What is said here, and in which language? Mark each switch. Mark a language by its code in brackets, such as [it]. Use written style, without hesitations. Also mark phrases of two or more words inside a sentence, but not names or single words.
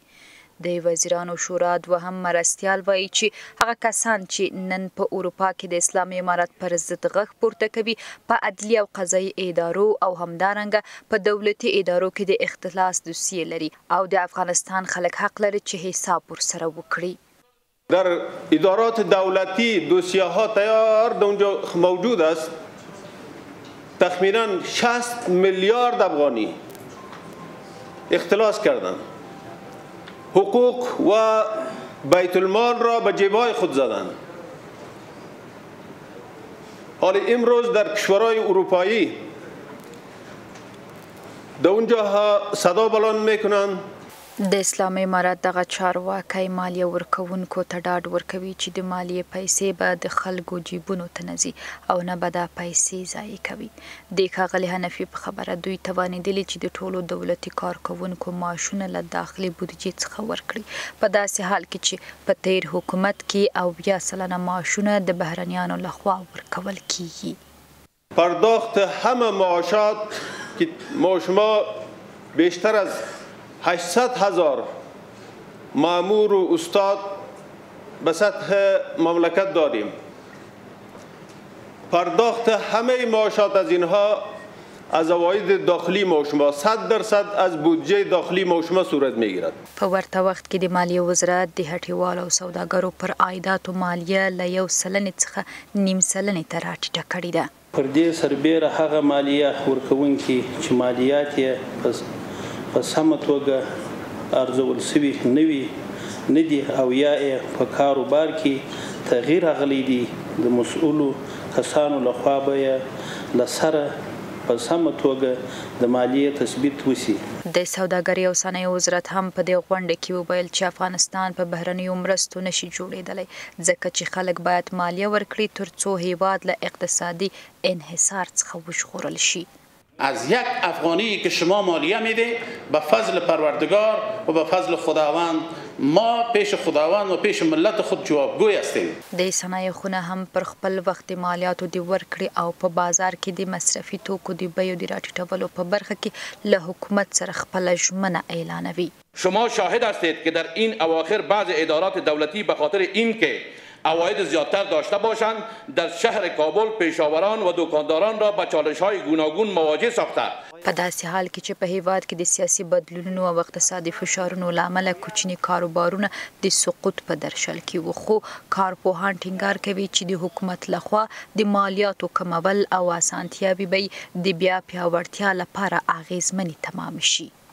[ps] د وزیرانو شورا دوهم مرستیال وایي چې هغه کسان چې نن په اروپا کې د اسلامي امارت پر ضد غږ پورته کوي په عدلیه او قضایي ادارو او همدارنګه په دولتي ادارو کې د اختلاس دوسیې لري او د افغانستان خلک حق لري چې حساب ورسره وکړي. [fa] در ادارات دولتی دوسیه ها تیار در اونجا موجود است. تخمینا 60 میلیارد افغانی اختلاس کردند. حقوق و بیت المال را به جیبهای خود زدند. حالا امروز در کشورهای اروپایی در اونجا صدا بلند میکنند [ps] د اسلامي امارت دغه چارواکی مالیه ورکوونکو ته ډاډ ورکوي چې د مالیې پیسې به د خلکو جیبونو ته نه ځي او نه به دا پیسې ضایع کوي. د ښاغلي حنفي په خبره دوی توانېدلي چې د ټولو دولتي کارکوونکو معاشونه له داخلي بودیجې څخه ورکړي په داسې حال کې چې په تیر حکومت کې 80% معاشونه د بهرنیانو لخوا ورکول کیږي. [fa] پرداخت همه معاشات که ما شما بیشتر از 800,000 مأمور و استاد به سطح مملکت داریم. پرداخت همه معاشات از اینها از عواید داخلی ما شما 100% از بودجه داخلی ما شما صورت میگیرد. [ps] په ورته وخت کې د مالیې وزارت د هټیوالو او سوداګرو پر عایداتو مالیه له 1% څخه 0.5% ته راټیټه کړې ده. پر دې سربیره هغه مالیه ورکوونکي چې مالیات یې په سمه توګه ارزول شوي نه دي او یا یې په کاروبار کې تغییر راغلی دی د مسؤلو کسانو لخوا به یې له سره په سمه توګه د مالیې تثبیت وشي. د سوداګرۍ او صنایعو وزارت هم په دې غونډه کې وویل چې افغانستان په بهرنیو مرستو نشي جوړېدلی ځکه چې خلک باید مالیه ورکړي تر څو هیواد له اقتصادي انحصار څخه وژغورل شي. [fa] از یک افغانی که شما مالیه میده به فضل پروردگار و به فضل خداوند ما پیش خداوند و پیش ملت خود جوابگوی هستیم. [ps] د صنایع خونه هم پر خپل وخت مالیاتو دی ورکړي او په بازار کې د مصرفي توکو د بیو د راټیټولو په برخه کې له حکومت سره خپل ژمنه اعلانوي. [fa] شما شاهد هستید که در این اواخر بعض ادارات دولتی به خاطر اینکه عواید زیادتر داشته باشند در شهر کابل پیشاوران و دکانداران را به چالش‌های گوناگون مواجه ساخته. [ps] په داسې حال کې چې په هیواد کې د سیاسي بدلونونو او اقتصادي فشارونو له امله کوچني کاروبارونه د سقوط په درشل کې وو خو کارپوهان ټینګار کوي چې د حکومت لخوا د مالیاتو کمول او اسانتیاوې به د بیا پیاوړتیا لپاره اغیزمنې تمام شي.